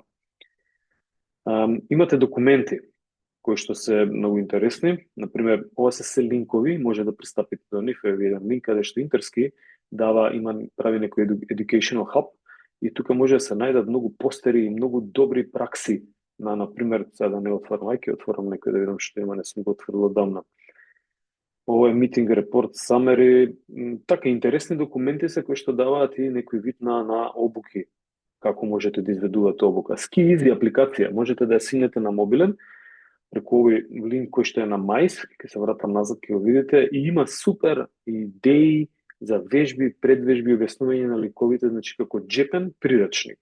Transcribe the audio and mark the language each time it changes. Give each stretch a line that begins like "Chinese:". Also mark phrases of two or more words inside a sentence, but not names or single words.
Macedonian: Имате документи кои што се многу интересни, например, ова се линкови, може да пристапите до нив, е еден линк каде што Интерски прави некој
English: educational hub
Macedonian: и тука може да се најдат многу постери и многу добри пракси на, например, сега да не отворам, ќе отворам некој да видам што има, не сум го отворил одамна. Ова е
English: meeting report, summary,
Macedonian: така интересни документи се кои што даваат и некој вид на обуки, како можете да изведувате обука. Ski Easy апликација, можете да ја синете на мобилен, преку овој линк кој што е на мајс, ќе се вратам назад, ќе го видите, и има супер идеи за вежби, предвежби, објаснување на ликовите, значи како джепен прирачник.